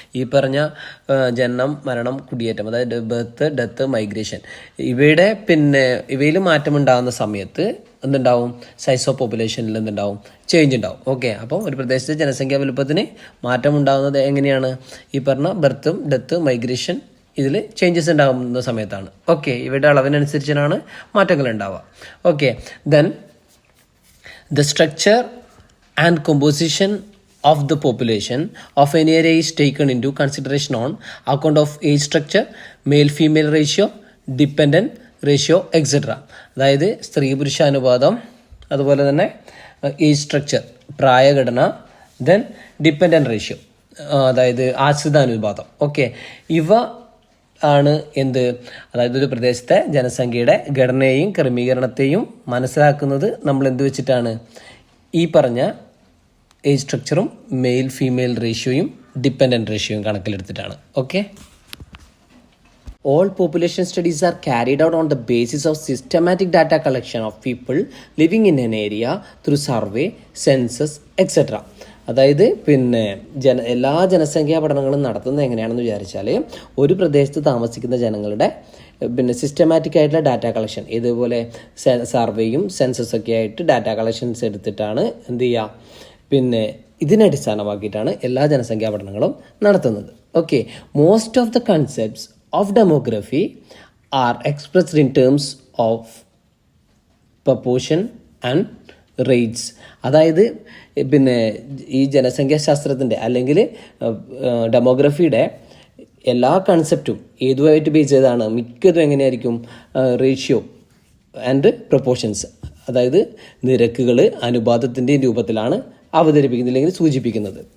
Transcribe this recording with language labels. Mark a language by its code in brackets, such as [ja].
[ml] ഈ പറഞ്ഞ ജനനം, മരണം, കുടിയേറ്റം, അതായത് ബർത്ത്, ഡെത്ത്, മൈഗ്രേഷൻ, ഇവയുടെ പിന്നെ ഇവയിൽ മാറ്റമുണ്ടാകുന്ന സമയത്ത് എന്തുണ്ടാവും? സൈസ് ഓഫ് പോപ്പുലേഷനിൽ എന്തുണ്ടാവും? ചേഞ്ച് ഉണ്ടാവും. ഓക്കെ, അപ്പോൾ ഒരു പ്രദേശത്തെ ജനസംഖ്യാ വലുപ്പത്തിന് മാറ്റമുണ്ടാകുന്നത് എങ്ങനെയാണ്? ഈ പറഞ്ഞ ബർത്തും ഡെത്ത്, മൈഗ്രേഷൻ ഇതിൽ ചേഞ്ചസ് ഉണ്ടാകുന്ന സമയത്താണ്. ഓക്കെ, ഇവയുടെ അളവിനനുസരിച്ചാണ് മാറ്റങ്ങൾ ഉണ്ടാവുക. [en] Okay, then the structure and composition of the population of an area is taken into consideration on account of age structure, male-female ratio, dependent ratio, etc. [ml] അതായത് സ്ത്രീ പുരുഷ അനുപാതം, അതുപോലെ തന്നെ age structure പ്രായഘടന, then dependent ratio അതായത് ആശ്രിതാനുപാതം. Okay, ഇവ ആണ് എന്ത്? അതായത് ഒരു പ്രദേശത്തെ ജനസംഖ്യയുടെ ഘടനയെയും ക്രമീകരണത്തെയും മനസ്സിലാക്കുന്നത് നമ്മൾ എന്ത് വെച്ചിട്ടാണ്? ഈ പറഞ്ഞ age സ്ട്രക്ചറും male female റേഷ്യോയും dependent റേഷ്യോയും കണക്കിലെടുത്തിട്ടാണ്. [en] Okay, all population studies are carried out on the basis of systematic data collection of people living in an area through survey, census, etc. [ml] അതായത് പിന്നെ എല്ലാ ജനസംഖ്യാ പഠനങ്ങളും നടത്തുന്നത് എങ്ങനെയാണെന്ന് വിചാരിച്ചാൽ ഒരു പ്രദേശത്ത് താമസിക്കുന്ന ജനങ്ങളുടെ പിന്നെ സിസ്റ്റമാറ്റിക് ആയിട്ടുള്ള ഡാറ്റ കളക്ഷൻ, ഇതുപോലെ സർവേയും സെൻസസൊക്കെ ആയിട്ട് ഡാറ്റ കളക്ഷൻസ് എടുത്തിട്ടാണ് എന്ത് ചെയ്യുക, പിന്നെ ഇതിനടിസ്ഥാനമാക്കിയിട്ടാണ് എല്ലാ ജനസംഖ്യാ പഠനങ്ങളും നടത്തുന്നത്. [en] Okay, most of the concepts of demography are expressed in terms of proportion and rates. [ml] അതായത് പിന്നെ ഈ ജനസംഖ്യാശാസ്ത്രത്തിൻ്റെ അല്ലെങ്കിൽ ഡെമോഗ്രഫിയുടെ എല്ലാ കൺസെപ്റ്റും ഏതുമായിട്ട് ബേസ് ചെയ്താണ്? മിക്കതും എങ്ങനെയായിരിക്കും? [en] ratio and proportions, [ml] അതായത് നിരക്കുകൾ അനുപാതത്തിൻ്റെ രൂപത്തിലാണ് അവതരിപ്പിക്കുന്നത് അല്ലെങ്കിൽ സൂചിപ്പിക്കുന്നത്.